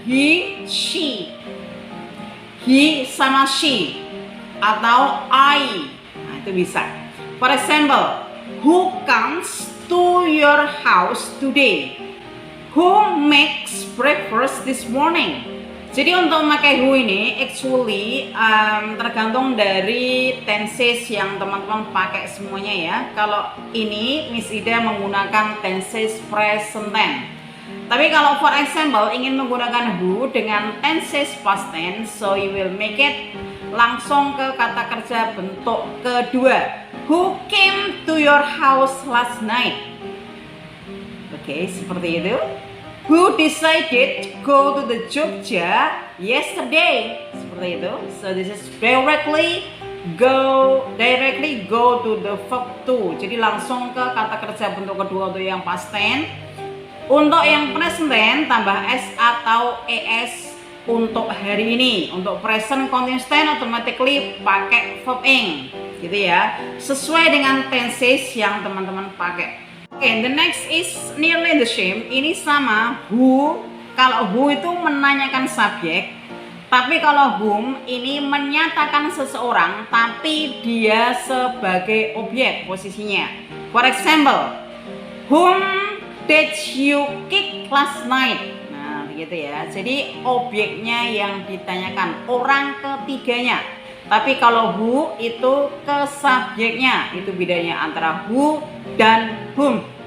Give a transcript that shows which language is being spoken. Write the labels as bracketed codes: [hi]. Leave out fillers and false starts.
[id] He, she. He sama she. Atau I. Nah, itu bisa. [en] For example, who comes to your house today? Who makes breakfast this morning? [id] Jadi untuk memakai who ini actually tergantung dari tenses yang teman-teman pakai semuanya ya. Kalau ini Miss Ida menggunakan tenses present tense. Tapi kalau for example ingin menggunakan who dengan tenses past tense, [en] so you will make it [id] langsung ke kata kerja bentuk kedua. [en] Who came to your house last night? [id] Oke, seperti itu. [en] Who decided to go to the Jogja yesterday? [id] Seperti itu. [en] So this is directly go to the verb to. [id] Jadi langsung ke kata kerja bentuk kedua untuk yang past tense. Untuk yang present tense tambah s atau es untuk hari ini. Untuk present continuous tense automatically pakai verb ing. Gitu ya. Sesuai dengan tenses yang teman-teman pakai. [en] Okay, the next is nearly the same. [id] Ini sama who. Kalau who itu menanyakan subjek, tapi kalau whom ini menyatakan seseorang, tapi dia sebagai objek posisinya. [en] For example, whom did you kick last night? [id] Nah, begitu ya. Jadi objeknya yang ditanyakan, orang ketiganya. Tapi kalau who itu ke subjeknya, itu bedanya antara who dan whom.